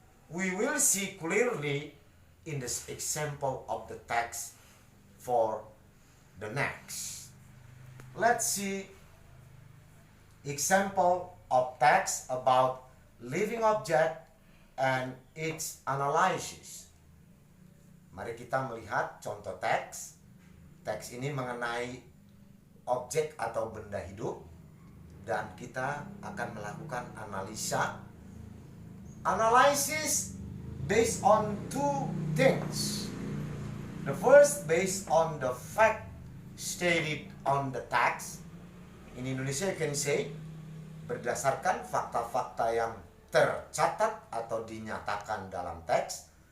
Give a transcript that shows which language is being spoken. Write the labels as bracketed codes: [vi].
[en] We will see clearly in this example of the text for the next. Let's see example of text about living object and its analysis. [id] Mari kita melihat contoh teks. Teks ini mengenai objek atau benda hidup, dan kita akan melakukan analisa. [en] Analysis based on two things. The first, based on the fact stated on the text. In Indonesia you can say, [id] berdasarkan fakta-fakta yang tercatat atau dinyatakan dalam teks.